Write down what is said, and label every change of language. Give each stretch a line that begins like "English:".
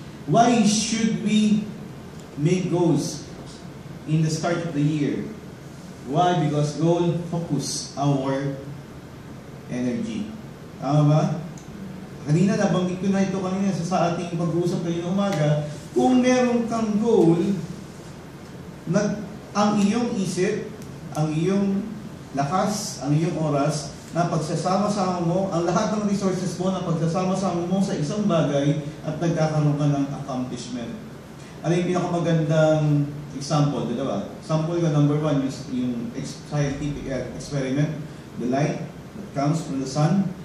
English: Why should we make goals in the start of the year? Why? Because goal focus our energy.
Filipino: Tama ba? Kanina, nabanggit ko na ito kanina sa ating pag-uusap kayo ng umaga. Kung meron kang goal, ang iyong isip, ang iyong lakas, ang iyong oras, na pagsasama-sama mo, ang lahat ng resources mo na pagsasama-sama mo sa isang bagay at nagkakaroon ka ng accomplishment. Ano yung pinakamagandang example, diba?
English: Sample ka number 1 is yung scientific experiment, the light that comes from the sun.